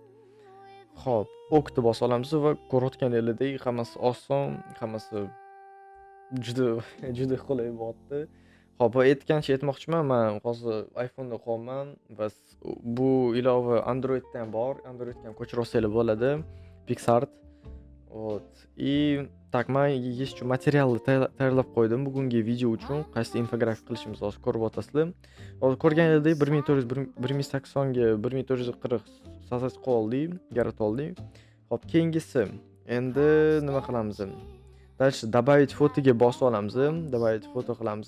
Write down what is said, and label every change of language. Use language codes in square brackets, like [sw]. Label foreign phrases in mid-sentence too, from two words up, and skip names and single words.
[uz] Xo'p, o'kni bosib olamiz va ko'rayotganingizdek hammasi oson, hammasi juda qulay bo'lyapti. Xo'p, aytmoqchiman, men hozir iPhone da qolman va bu ilova Androidda ham bor. Androidga ham ko'chirib olsanglar bo'ladi. PicsArt. [ru] Вот. И так, [uz] men еще materialni tayyorlab qo'ydim bugungi video uchun. Qaysi infografik qilishimizni hozir ko'rib o'tasizlar. Hozir ko'rganingizdek 1480 ga 1440 sazas qoldik, yaratib oldik. Xo'p, keyingisi endi nima qilamiz? [ru] Dальше добавить [uz] fotoga bosib olamiz. Добавить foto qilamiz.